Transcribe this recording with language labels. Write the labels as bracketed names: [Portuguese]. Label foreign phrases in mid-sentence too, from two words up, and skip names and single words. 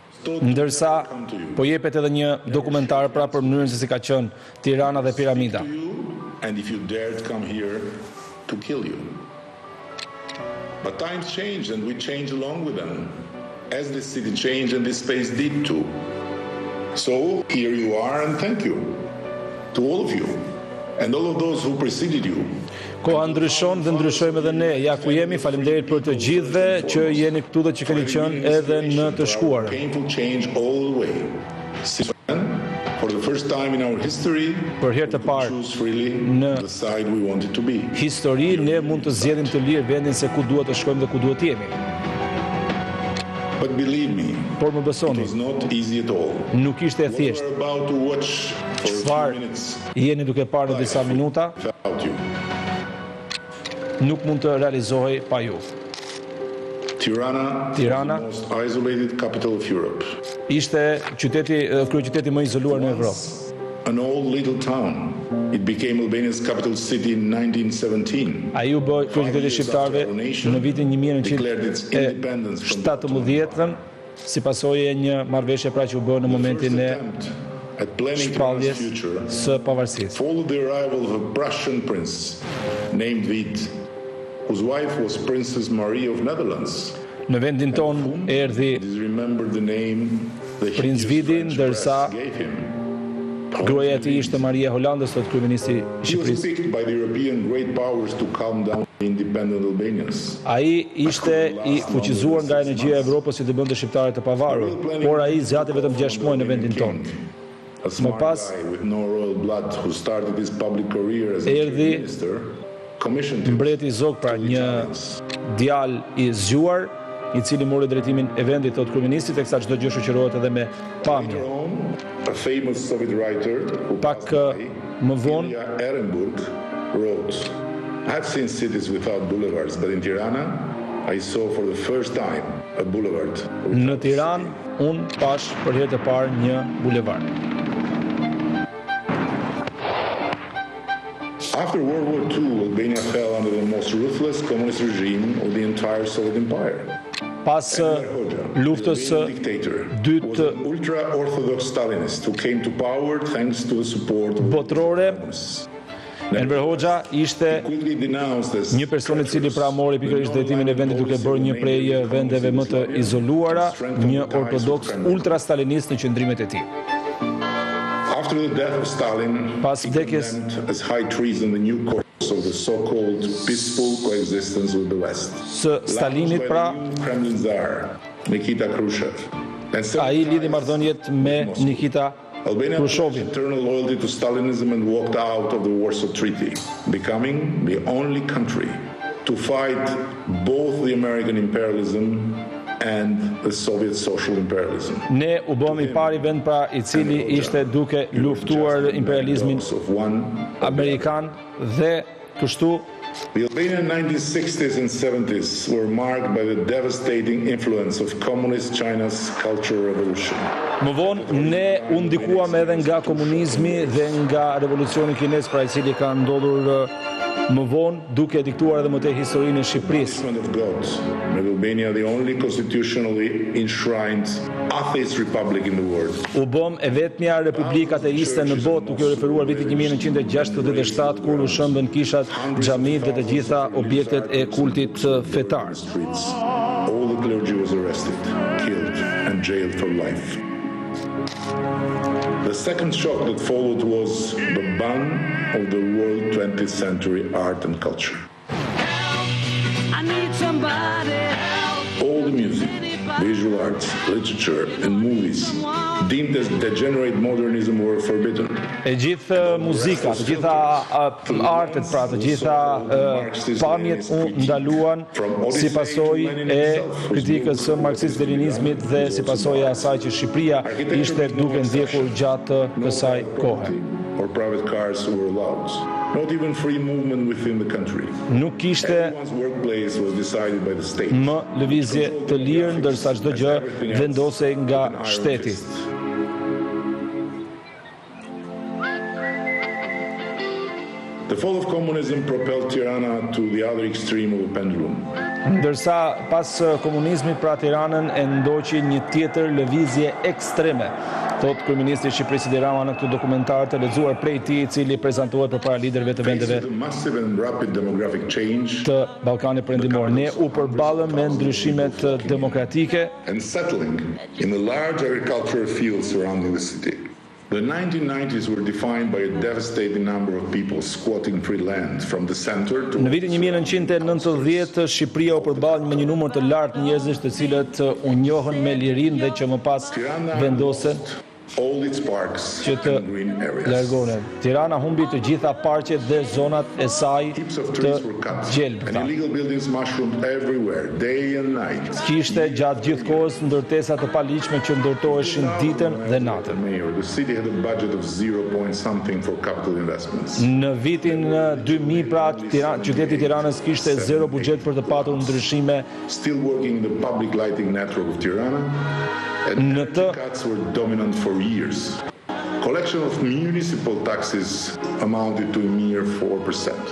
[Albanian] ndërsa po jepet edhe një dokumentar pra për mënyrën se si ka qenë Tirana dhe Piramida. [English] And if you dared come here to kill you. But times change and we change along with them, as this city changed and this space did too. So here you are and thank you to all of you and all of those who preceded you. [Albanian] Koha ndryshon dhe ndryshojmë edhe ne. Ja ku jemi, faleminderit për të gjithëve që jeni këtu dhe që keni qenë edhe në të shkuarën. [English] Painful change all the way. For the first time in our history, [Albanian] Për herë të parë [English] choose freely [Albanian] në [English] the side we wanted to be. [Albanian] histori ne mund të zgjedhim të lirë vendin se ku duhet të shkojmë dhe ku duhet të jemi. [English] But believe me, [Albanian] Por më [English] it [Albanian] besoni, [English] was not easy at all. [Albanian] nuk ishte e [English] We [Albanian] thjeshtë. [English] were about to watch for a few [Albanian] Çfarë [English] minutes [Albanian] jeni duke parë në disa minuta, [English] without you. [Albanian] nuk mund të realizohej pa ju. [English] Tirana, Tirana was the most isolated capital of Europe. [Albanian] ishte kryeqyteti më izoluar në Evropë. [English] An old little town. It became Albania's capital city in 1917. [Albanian] Ai u bë kryeqyteti shqiptarëve në vitin 1917 si pasojë e një marrëveshje pra që u bë në momentin e [English] At planning [Albanian] shpalljes [English] Tirana's future, [Albanian] së pavarësisë. [English] followed the arrival of a Prussian prince named Vid, whose wife was Princess Marie of Netherlands. [Albanian] Në vendin ton erdhi [English] It is remembered the name the Prince hideous [Albanian] Vidin, [English] French [Albanian] ndërsa [English] press gave him. [Albanian] gruaja e tij ishte Maria Hollandës, sot kryeministri i [English] He was [Albanian] Shqipërisë. [English] picked by the European great powers to calm down the independent Albanians. [Albanian] Ai ishte i fuqizuar nga energjia e Evropës si të bënte shqiptarët të pavarur, por ai zgjati vetëm 6 muaj në vendin ton. [English] A smart [Albanian] pas, [English] guy with no royal blood who started his public career as a [Albanian] erdhi [English] minister commissioned him [Albanian] Mbreti i Zog, pra [English] to [Albanian] një [English] Italians. [Albanian] djalë i zgjuar, i cili mori drejtimin e vendit të kryeministit, teksa çdo gjë shoqërohet edhe me pamje. [English] Later on, a famous Soviet writer who [Albanian] Pak [English] passed away, [Albanian] më vonë, [English] Ilya Ehrenburg, wrote, "I've seen cities without boulevards, but in Tirana, I saw for the first time a boulevard." [Albanian] në Tiranë unë pash për herë të parë një bulevard. [English] After World War II, Albania fell under the most ruthless communist regime of the entire Soviet Empire. [Albanian] Pas luftës së [English] Dictator was [Albanian] dytë [English] an ultra-orthodox Stalinist who came to power thanks to the support of [Albanian] botërore, [English] communists. [Albanian] Enver Hoxha ishte [English] Quickly denounced as [Albanian] një person i cili pra mori pikërisht drejtimin e vendit duke bërë një prej vendeve më të izoluara, një ortodoks ultra-stalinist në qëndrimet e tij. [English] After the death of Stalin, [Albanian] Pas [English] he [Albanian] vdekjes [English] condemned as high treason the new course of the so-called peaceful coexistence with the West. [Albanian] Së Stalinit pra, [English] By the new Kremlin Tsar, Nikita Khrushchev. And [Albanian] ai lidhi marrëdhëniet me Nikita [English] Albania pledged [Albanian] Khrushchevin. [English] eternal loyalty to Stalinism and walked out of the Warsaw Treaty, becoming the only country to fight both the American imperialism and the Soviet social imperialism. [Albanian] Ne u bëm i pari vend pra i cili ishte duke luftuar imperializmin [English] Of one [Albanian] amerikan dhe kështu [English] The Albanian 1960s and 70s were marked by the devastating influence of communist China's cultural revolution. [Albanian] më vonë ne u ndikuam edhe nga komunizmi dhe nga revolucioni kinez pra i cili ka ndodhur më vonë duke diktuar edhe më tej historinë e Shqipërisë. [English] Of God, made Albania the only constitutionally enshrined atheist republic in the world. [Albanian] U bëm e vetmja republikë ateiste në botë, duke u referuar vitit 1967 kur u shëmbën kishat, xhamit dhe të gjitha objektet e kultit fetar. [English] Streets. All the clergy was arrested, killed, and jailed for life. The second shock that followed was the ban of the world 20th century art and culture. I need somebody help. All the music, visual arts, literature, and movies deemed as degenerate modernism were forbidden. E gjithë muzika, të gjitha artet, pra të gjitha pamjet u ndaluan si pasojë e kritikës së marksist-leninizmit dhe si pasojë e asaj që Shqipëria ishte duke ndjekur gjatë kësaj kohe. Or private cars were allowed. Not even free movement within the country. [Albanian] Nuk kishte [English] Everyone's workplace was decided by the state. [Albanian] më lëvizje të lirë, ndërsa çdo gjë vendosej nga shteti. [English] The fall of communism propelled Tirana to the other extreme of the pendulum. [Albanian] Ndërsa pas komunizmit pra Tiranën e ndoqi një tjetër lëvizje ekstreme, thot kryeministri i Shqipërisë Rama në këtë dokumentar të lexuar prej tij, i cili prezantohet përpara liderëve të vendeve të Ballkanit Perëndimor. Ne u përballëm me ndryshimet demokratike [English] and settling in the large agricultural fields surrounding the city. The 1990s were defined by a devastating number of people squatting free land from the center to... [Albanian] Në vitin 1990, Shqipëria u përball me një numër të lartë njerëzish të cilët u njohën me lirinë dhe që më pas vendosen [English] all its parks [Albanian] që të [English] and green areas. [Albanian] largohen. Tirana humbi të gjitha parqet dhe zonat e saj [English] Heaps of [Albanian] të [English] trees were cut and [Albanian] gjelbëta. [English] illegal buildings mushroomed everywhere, day and night. [Albanian] Kishte gjatë gjithë kohës ndërtesa të paligjshme që ndërtoheshin ditën dhe natën. [English] Mayor, the city had a budget of 0 point something for capital investments. [Albanian] Në vitin 2000 pra qyteti i Tiranës kishte zero buxhet për të patur ndryshime. [English] Still working in the public lighting network of Tirana, and [Albanian] Në [English] energy [Albanian] të [English] cuts were dominant for years. Collection of municipal taxes amounted to a mere 4%.